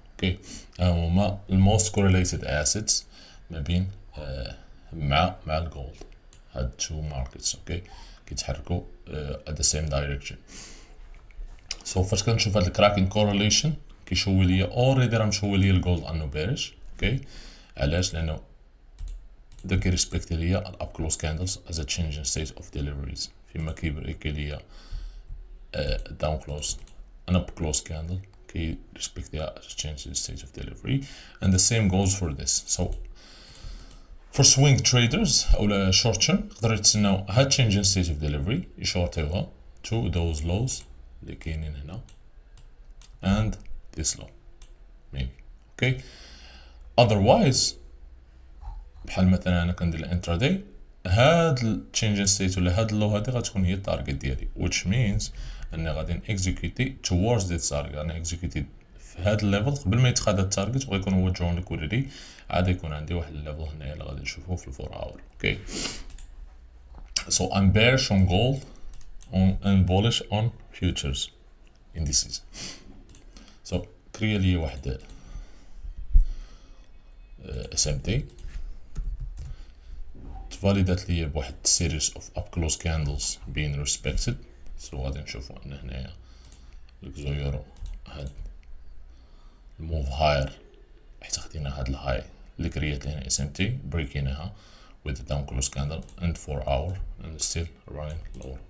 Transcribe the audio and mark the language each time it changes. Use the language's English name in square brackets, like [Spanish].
[Arabic] اوكي هما الموست correlated assets ما بين مع الجولد. هاد [English] two markets [Arabic] اوكي كيتحركوا [English] at the same direction. [Arabic] so فاش كنشوف هاد الكراكين correlation كيشوي ليا اوريدي راه مشوي ليا الجولد انو بيرش. اوكي علاش؟ لانه دا كيريسبكتي ليا الاب كلوز كاندلز [English] as a change in state of deliveries [Arabic] فيما كيبريكي ليا داون كلوز ان اب كلوز كاندل [English] كي respect the change in state of delivery, and the same goes for this. So for swing traders [Arabic] أو short term يقدروا يتسناو هاد change in state of delivery يشورتيوها [English] to those lows [Arabic] اللي كاينين هنا [English] and this low maybe. [Arabic] okay, otherwise بحال مثلا انا كندير الانتراداي هاد change in state ولا هاد اللو هادي غتكون هي التارجت ديالي, [English] which means [Arabic] اني غادي نexecute [English] towards this target. [Arabic] غادي execute في هاد الليفل قبل ما يتخاد التارجت وغيكون هو [English] drawn liquidity. [Arabic] عاد يكون عندي واحد الليفل هنايا اللي غادي نشوفوه في الفور اور. [English] okay, so I'm bearish on gold and bullish on futures indices. [Arabic] so create لي واحد SMT تفاليدات لي بواحد [English] series of up close candles being respected. [Arabic] so غادي نشوفو ان هنايا الكزو يورو هاد الموف هاير حتى خدينا هاد الهاي اللي كريات لنا SMT بريكيناها [English] with the down close candle and 4 hour and still running lower.